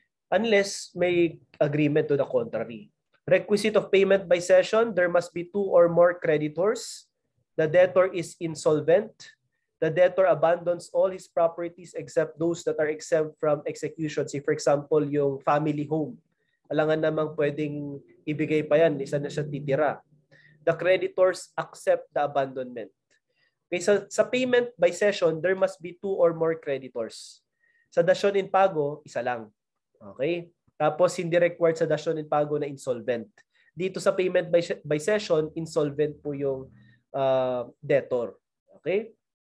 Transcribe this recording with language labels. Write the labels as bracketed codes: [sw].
[en] Unless [tl] may [en] agreement to the contrary. Requisite of payment by cession, there must be 2 or more creditors. The debtor is insolvent. The debtor abandons all his properties except those that are exempt from execution. Say for example, [tl] yung [en] family home. [tl] Alangan namang pwedeng ibigay pa yan, isa na siya titira. [en] The creditors accept the abandonment. Okay, sa payment by cession, there must be 2 or more creditors. [tl] Sa dasyon in pago, isa lang. Okay? Tapos hindi required sa dasyon in pago na insolvent. Dito sa payment by cession, insolvent po yung debtor. Okay?